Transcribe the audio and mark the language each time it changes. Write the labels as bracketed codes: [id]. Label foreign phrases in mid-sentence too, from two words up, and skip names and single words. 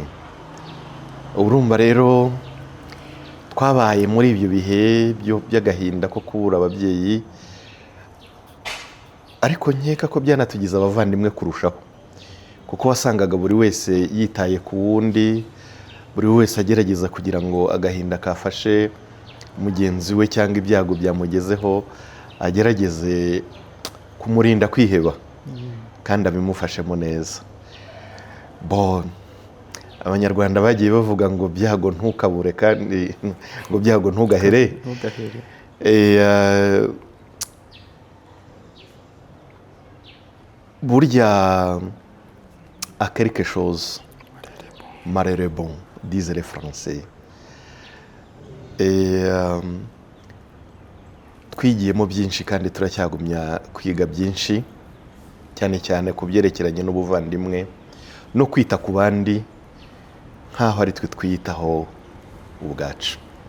[rw] Urumva rero twabaye muri ibyo bihe by'agahinda ko kubura ababyeyi, ariko nkeka ko byanatugize abavandimwe kurushaho, kuko wasangaga buri wese yitaye ku wundi, buri wese agerageza kugira ngo agahinda kafashe mugenzi we cyangwa ibyago byamugezeho agerageze kumurinda kwiheba kandi abimufashemo neza. Abanyarwanda bagiye bavuga ngo byago ntukabure kandi ngo byago ntugahere. [fr] Burya à quelque chose malheur bon disent les Français. [rw] Twigiyemo byinshi kandi turacyagumya kwiga byinshi, cyane cyane ku byerekeranye n'ubuvandimwe no kwita ku bandi nk'aho ari twe twiyitaho ubwacu.